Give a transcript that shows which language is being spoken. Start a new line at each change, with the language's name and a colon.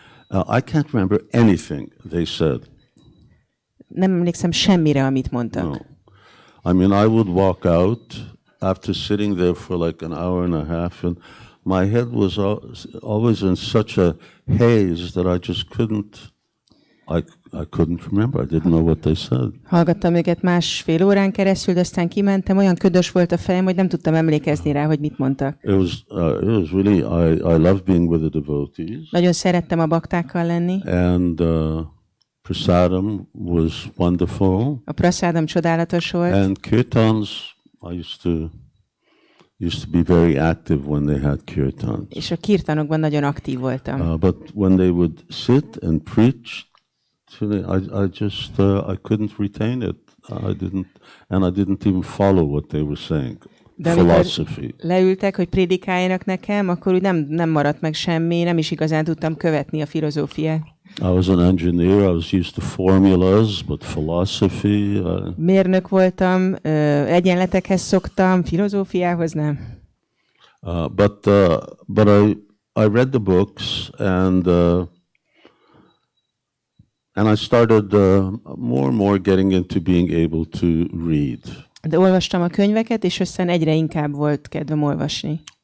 English: I can't remember anything they said.
Hungarian: Nem emlékszem semmire, amit mondtak.
English: No. I mean, I would walk out after sitting there for like an hour and a half, and my head was always in such a haze that I just couldn't. I couldn't remember. I didn't know what they said.
Hungarian: Hallgattam őket másfél órán keresztül, de aztán kimentem, olyan ködös volt a fejem, hogy nem tudtam emlékezni rá, hogy mit mondtak.
English: It was really, I love being with the devotees.
Hungarian: Nagyon szerettem a baktákkal lenni.
English: And prasadam was wonderful.
Hungarian: A prasádam csodálatos volt.
English: And kirtans, I used to be very active when they had kirtans.
Hungarian: És a kirtanokban nagyon aktív voltam.
English: But when they would sit and preach, I couldn't retain it. I didn't even follow what they were saying.
Hungarian: De
English: philosophy.
Hungarian: Leültek, hogy prédikáljanak nekem, akkor úgy nem maradt meg semmi, nem is igazán tudtam követni a filozófiát.
English: I was an engineer. I was used to formulas, but philosophy.
Hungarian: Mérnök voltam, egyenletekhez szoktam, filozófiához nem.
English: But I read the books and I started more and more getting into being able to read.
Hungarian: De olvastam a könyveket, és aztán egyre inkább volt kedvem olvasni.